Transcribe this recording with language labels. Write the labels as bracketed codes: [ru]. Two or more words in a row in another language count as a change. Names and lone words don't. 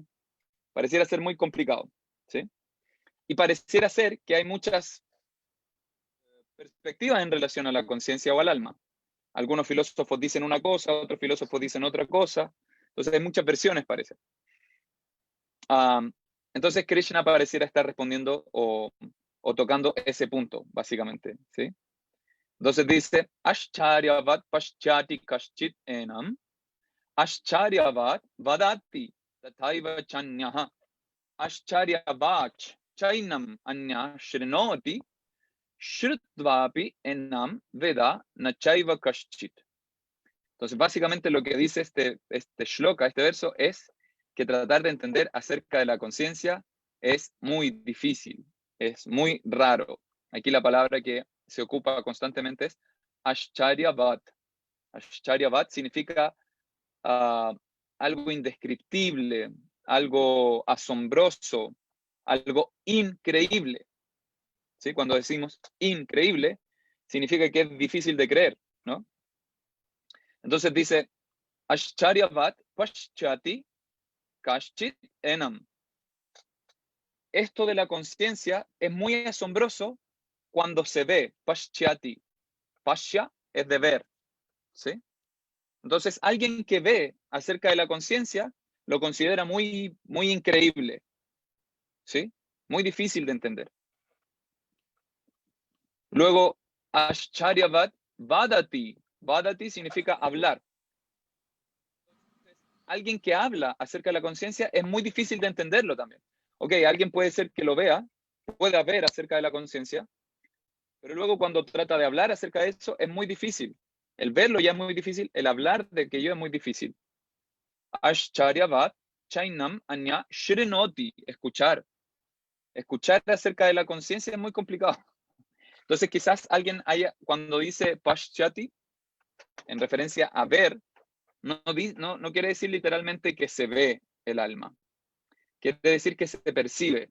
[es] Pareciera ser muy complicado, ¿sí? Y pareciera ser que hay muchas perspectivas en relación a la conciencia o al alma. Algunos filósofos dicen una cosa, otros filósofos dicen otra cosa. Entonces hay muchas versiones, parece. Entonces Krishna pareciera estar respondiendo o tocando ese punto, básicamente, ¿sí? Entonces dice, [sa] आश्चर्यवत् पश्यति कश्चित् एनम् आश्चर्यवत् वदति तथैव चान्यः आश्चर्यवत् चैनम् अन्यः शृणोति श्रुत्वापि एनम् वेद नचैव कश्चित्. [es] Entonces, básicamente lo que dice este shloka, este verso, es que tratar de entender acerca de la conciencia es muy difícil, es muy raro. Aquí la palabra que se ocupa constantemente es Ascharyavat. Ascharyavat significa algo indescriptible, algo asombroso, algo increíble. ¿Sí? Cuando decimos increíble, significa que es difícil de creer, ¿no? Entonces dice, [sa] आश्चर्यवत् पश्यति कश्चित् एनम्. [es] Esto de la conciencia es muy asombroso cuando se ve, paschati. Pascha es de ver, ¿sí? Entonces, alguien que ve acerca de la conciencia lo considera muy, muy increíble, ¿sí? Muy difícil de entender. Luego, [sa] आश्चर्यवत् वदति. [es] Vadati significa hablar. Alguien que habla acerca de la conciencia es muy difícil de entenderlo también. Ok, alguien puede ser que lo vea, pueda ver acerca de la conciencia, pero luego cuando trata de hablar acerca de eso es muy difícil. El verlo ya es muy difícil, el hablar de aquello es muy difícil. [sa] आश्चर्यवत् चैनम् अन्यः शृणोति. [es] Escuchar. Escuchar acerca de la conciencia es muy complicado. Entonces quizás alguien haya, cuando dice paschati, en referencia a ver, no quiere decir literalmente que se ve el alma. Quiere decir que se percibe.